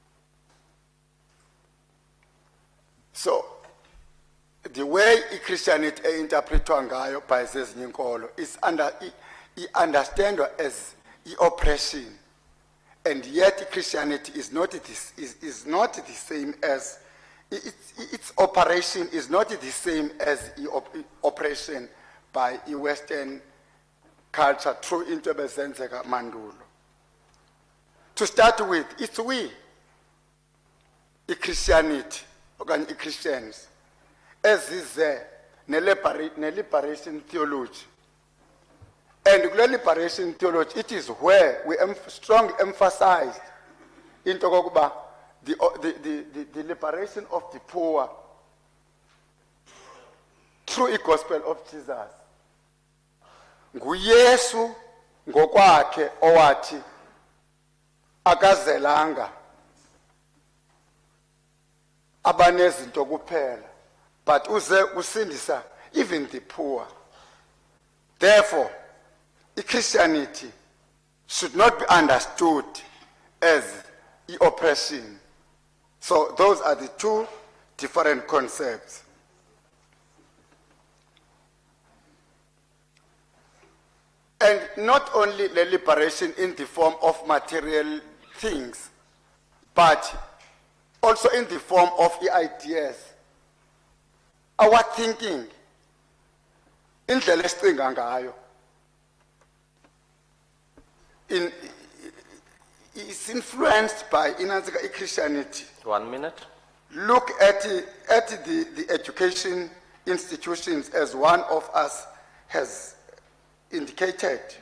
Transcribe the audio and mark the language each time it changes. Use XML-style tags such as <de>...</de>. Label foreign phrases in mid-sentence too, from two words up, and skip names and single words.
<en>So, the way Christianity is interpreted by Zezinkolo is understand as oppression, and yet Christianity is not the same as its operation is not the same as oppression by Western culture through</en> <xh>interbezenzeka mandulo.</xh> <en>To start with, it's we, Christianity, okanye Christians, as is liberation theology. And liberation theology, it is where we strongly emphasize into the liberation of the poor through the gospel of Jesus.</en> <xh>Nguyesu ngokwakhe owathi akazelanga abanezinto kuphela, but uze usindisa</xh> <en>even the poor. Therefore, Christianity should not be understood as oppression. So those are the two different concepts. And not only the liberation in the form of material things, but also in the form of ideas. Our thinking,</en> <xh>indlela esicinga ngayo,</xh> <en>is influenced by Christianity. 1 minute. Look at the education institutions, as one of us has indicated.</en>